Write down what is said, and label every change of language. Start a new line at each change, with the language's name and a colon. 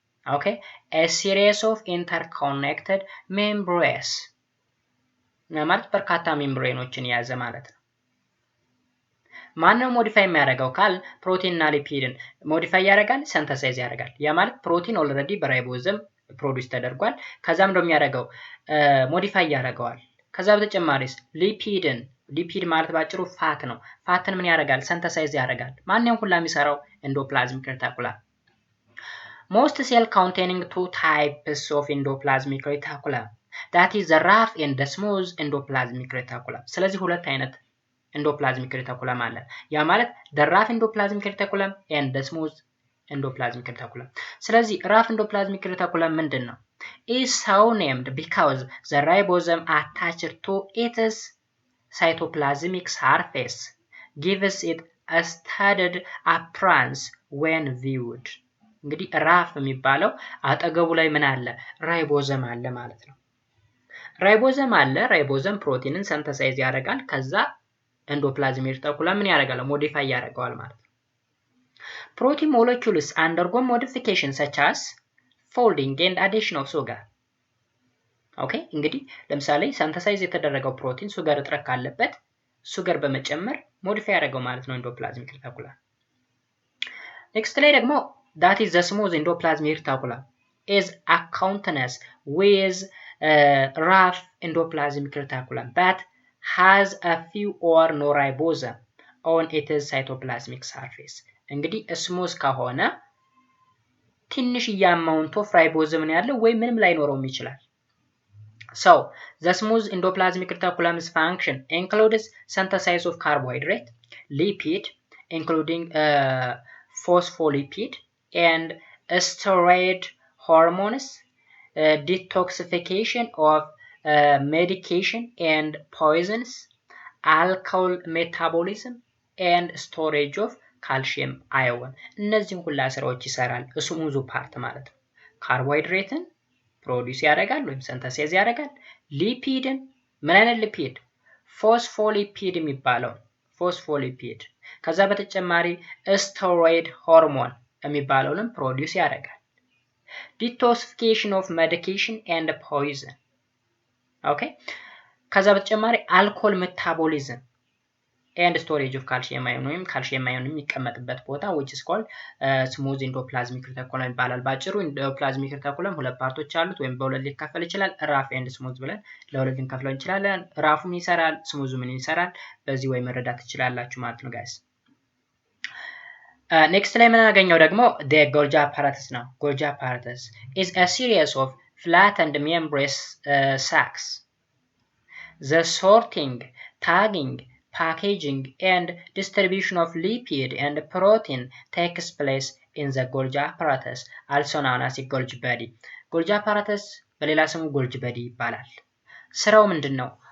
English: Okay, a series of interconnected membranes
Amharic: ማለት በርካታ ሜምብሬኖችን የያዘ ማለት ነው። ማነው ሞዲፋይ የሚያደርገው ካል ፕሮቲን እና ሊፒድን ሞዲፋይ ያደርጋል፣ ሲንተሳይዝ ያደርጋል። ያ ማለት ፕሮቲን ኦልሬዲ በራይቦዞም ፕሮዲዩስ ተደርጓል። ከዛም ደግሞ የሚያደርገው ሞዲፋይ ያደርገዋል። ከዛ በተጨማሪስ ሊፒድን ሊፒድ ማለት ባጭሩ ፋት ነው። ፋትን ምን ያደርጋል? ሰንተሳይዝ ያደርጋል። ማንኛውም ሁላ የሚሰራው ኤንዶፕላዝሚክ ሬቲኩለም።
English: Most cell containing two types of endoplasmic reticulum, that is the rough and the smooth endoplasmic reticulum.
Amharic: ስለዚህ ሁለት አይነት endoplasmic reticulum አለ። ያ ማለት
English: the rough endoplasmic reticulum and the smooth endoplasmic reticulum.
Amharic: ስለዚህ rough endoplasmic reticulum ምንድን ነው?
English: Is so named because the ribosome attached to its cytoplasmic surface gives it a studded appearance when viewed.
Amharic: እንግዲህ ራፍ የሚባለው አጠገቡ ላይ ምን አለ? ራይቦዘም አለ ማለት ነው። ራይቦዘም አለ። ራይቦዘም ፕሮቲንን ሰንተሳይዝ ያደርጋል። ከዛ ኤንዶፕላዝሚክ ሬቲኩለም ምን ያደርጋል? ሞዲፋይ ያደርገዋል ማለት ነው። ፕሮቲን ሞለኪውልስ አንደርጎ ሞዲፊኬሽን
English: such as folding and addition of sugar.
Amharic: ኦኬ እንግዲህ ለምሳሌ ሰንተሳይዝ የተደረገው ፕሮቲን ሱገር እጥረት ካለበት ሱገር በመጨመር ሞዲፋይ ያደርገው ማለት ነው ኤንዶፕላዝሚክ ሬቲኩለም። ኔክስት ላይ ደግሞ
English: that is the smooth endoplasmic reticulum is accompanies with rough endoplasmic reticulum but has a few or no ribosome on its cytoplasmic surface.
Amharic: እንግዲህ ስሙዝ ከሆነ ትንሽ ያማውንት ኦፍ ራይቦዘም ነው ያለው ወይ ምንም ላይኖረውም ይችላል።
English: So the smooth endoplasmic reticulum's function includes synthesis of carbohydrate, lipid including phospholipid and steroid hormones, detoxification of medication and poisons, alcohol metabolism and storage of calcium ion.
Amharic: እነዚህን ሁላ ስራዎች ይሰራል ስሙዙ ፓርት ማለት ነው። ካርቦሃይድሬትን ፕሮዲዩስ ያደርጋል ወይም ሰንተሳይዝ ያደርጋል። ሊፒድን ምን አይነት ሊፒድ? ፎስፎሊፒድ የሚባለው ፎስፎሊፒድ። ከዛ በተጨማሪ ስቴሮይድ ሆርሞን የሚባለውንም ፕሮዲዩስ ያደርጋል። ዲቶክሲፊኬሽን ኦፍ ሜዲኬሽን ኤንድ ፖይዝን። ኦኬ ከዛ በተጨማሪ አልኮል ሜታቦሊዝም ኤንድ ስቶሬጅ ኦፍ ካልሲየም አዮን ወይም ካልሲየም አዮን የሚቀመጥበት ቦታ
English: which is called smooth endoplasmic reticulum
Amharic: ይባላል። ባጭሩ endoplasmic reticulum ሁለት ፓርቶች አሉት ወይም በሁለት ሊከፈል ይችላል። ራፍ ኤንድ ስሙዝ ብለን ለሁለት ልንከፍለው እንችላለን። ራፉ ምን ይሰራል? ስሙዙ ምን ይሰራል? በዚህ ወይ መረዳት ትችላላችሁ ማለት ነው ጋይስ። ኔክስት ላይ የምናገኘው ደግሞ the
English: Golgi apparatus ነው። Golgi apparatus is a series of flattened membranous sacs. The sorting, tagging, packaging and distribution of lipid and protein takes place in the Golgi apparatus, also known as Golgi body.
Amharic: Golgi apparatus በሌላ ስሙ Golgi body ይባላል። ስራው ምንድነው?